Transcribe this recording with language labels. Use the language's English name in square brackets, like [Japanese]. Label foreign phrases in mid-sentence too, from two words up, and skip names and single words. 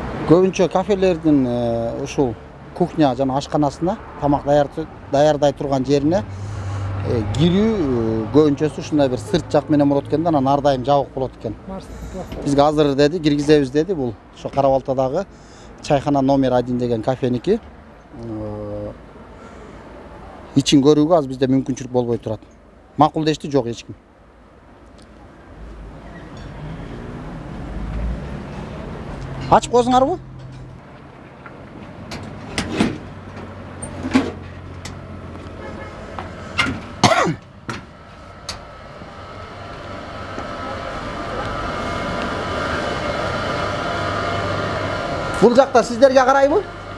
[Kyrgyz] Көбүнчө кафелердин ушул кухня жана ашканасына тамак даярдай турган жерине кирүү көбүнчөсү ушундай бир сырт жак менен болот экен да, анан ар дайым жабык болот экен. Бизге азыр деди, киргизебиз деди. Бул ошо Кара-Балтадагы чайхана номер 1 деген кафеники. Ичин көрүүгө аз бизде мүмкүнчүлүк болбой турат. Макул дешти, жок эч ким. Ачып койсунлар бу. Бул жакта сиздерге карай бу.